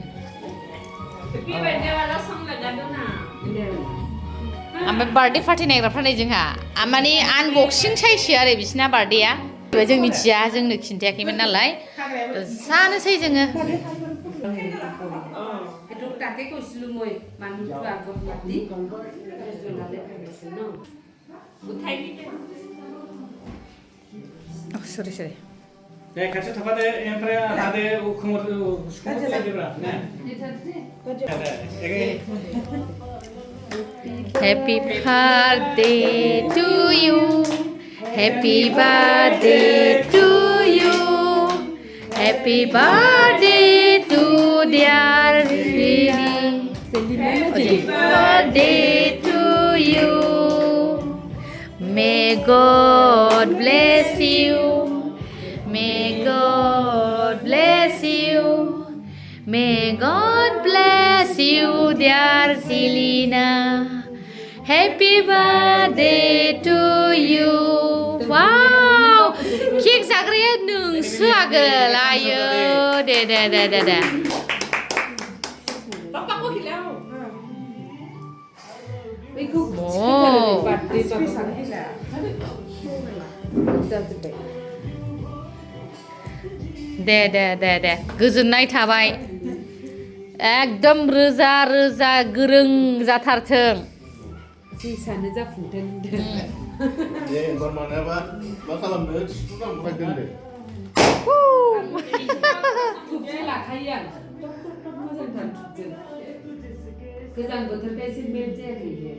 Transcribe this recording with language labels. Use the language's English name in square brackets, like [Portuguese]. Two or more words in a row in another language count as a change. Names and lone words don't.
[Bodo] ओमफ्राय [English] birthday party [Bodo] नायग्राफ्रा नै जोंहा माने आनबक्सिं साइसो आरो बिसिना बार्थडेया जों मिथिया जोंनो खिन्थायाखैमोन नालाय जानोसै जोङो सरि सरि दे खाथियाव थाफादो ओमफ्राय लादो खोमोर सुखुमोर लादोब्रा ना [English] Happy birthday to you. Happy birthday to you. Happy birthday to dear Lily. Happy birthday to you. May God bless you. May God bless you. May God bless you, dear Selina. Happy birthday to you. Wow! Cake [Bodo] जाग्राया नोंसो आगोल आयो दे. दे गोजोननाय थाबाय एकदम रोजा रोजा गोरों जाथारथों सानो जाफुंथों दे बरमानाबा मा खालामनो सुनांबाय दोनदो लाखायो आं मोजांथार थुबजों गोजां बोथोरखाय एसे मेल्ट जायाखै